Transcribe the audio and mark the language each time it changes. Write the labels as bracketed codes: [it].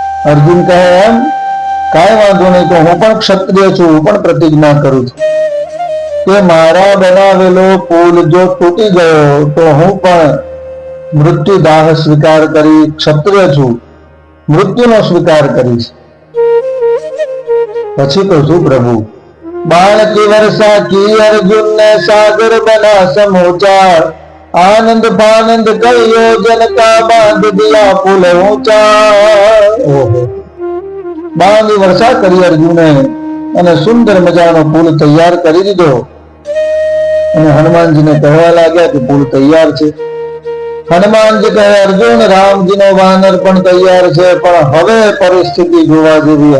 [gu] અર્જુન કહે એમ, કાંઈ વાંધો નહીં, તો હું પણ ક્ષત્રિય છું, હું પણ પ્રતિજ્ઞા કરું છું કે મારા બનાવેલો પુલ જો તૂટી ગયો તો હું પણ મૃત્યુદાહ સ્વીકાર કરી, ક્ષત્રિય છું, મૃત્યુનો સ્વીકાર કરીશ. પછી કહું છું પ્રભુ, [hi] बाण की वर्षा की अर्जुन ने सागर बना समूचा, आनंद फानंद कई योजन का बांध दिया पुल ऊंचा. [gu] બાણની વર્ષા કરી અર્જુને અને સુંદર મજાનો પુલ તૈયાર કરી દીધો. અને હનુમાનજીને કહેવા લાગ્યા કે પુલ તૈયાર છે. હનુમાનજી કહે અર્જુન, રામજીનો વાનર પણ તૈયાર છે, પણ હવે પરિસ્થિતિ જોવા જેવી.